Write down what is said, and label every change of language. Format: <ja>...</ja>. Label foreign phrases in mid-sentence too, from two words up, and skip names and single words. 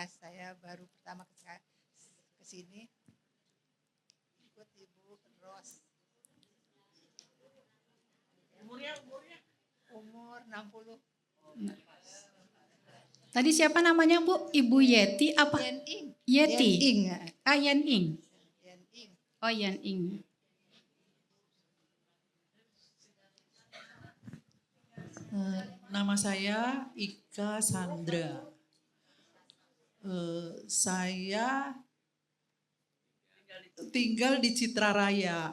<id>Saya baru pertama ke sini. Ikut Ibu Ros. Umur 60. Tadi siapa namanya Bu? Ibu Yeti apa? Yening. Yeti. Yening. Ah, Yening. Yening. Oh, Yening. Nama saya Ika Sandra. Saya tinggal di Citraraya.</id>